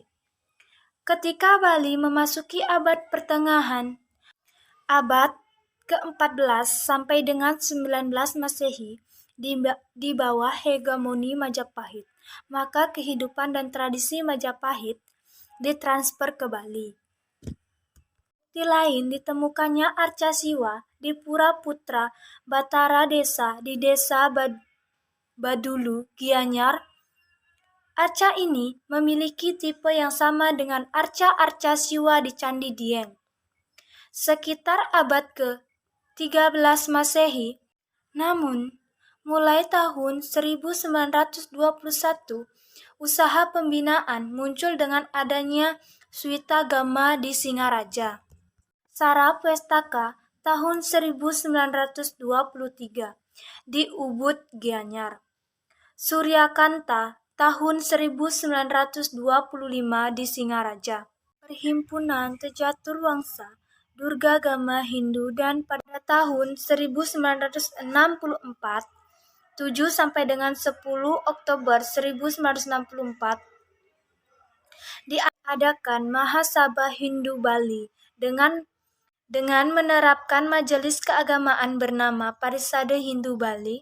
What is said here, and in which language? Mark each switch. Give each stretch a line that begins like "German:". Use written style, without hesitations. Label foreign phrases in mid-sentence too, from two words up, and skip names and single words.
Indonesian: Ketika Bali memasuki abad pertengahan, abad ke-14 sampai dengan 19 Masehi, di bawah hegemoni Majapahit, maka kehidupan dan tradisi Majapahit ditransfer ke Bali. Di lain ditemukannya Arca Siwa di Pura Putra Batara Desa di Desa Badulu, Gianyar, Arca ini memiliki tipe yang sama dengan arca-arca Siwa di Candi Dieng. Sekitar abad ke-13 Masehi, namun mulai tahun 1921, usaha pembinaan muncul dengan adanya Switagama di Singaraja. Sarapwestaka tahun 1923 di Ubud Gianyar. Suryakanta tahun 1925 di Singaraja. Perhimpunan Tejatur Wangsa Durgagama Hindu dan pada tahun 1964 7 sampai dengan 10 Oktober 1964 diadakan Mahasabha Hindu Bali dengan menerapkan majelis keagamaan bernama Parisade Hindu Bali.